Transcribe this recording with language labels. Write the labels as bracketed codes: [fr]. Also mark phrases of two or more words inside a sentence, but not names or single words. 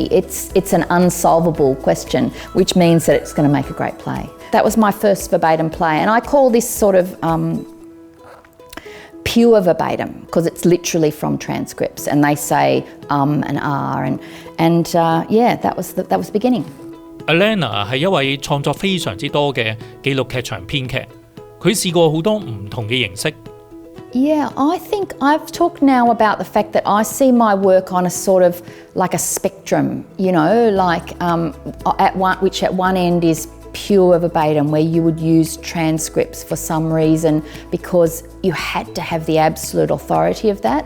[en] It's an unsolvable question, which means that it's going to make a great play. That was my first verbatim play, and I call this sort of pure verbatim because it's literally from transcripts, and they say and and yeah, that was the beginning. [yue] Alana 係一位創作非常之多嘅紀錄劇場編劇，佢試過好多唔同嘅形式。 [en] Yeah, I think I've talked now about the fact that I see my work on a sort of like a spectrum, you know, like which at one end is pure verbatim, where you would use transcripts for some reason because you had to have the absolute authority of that.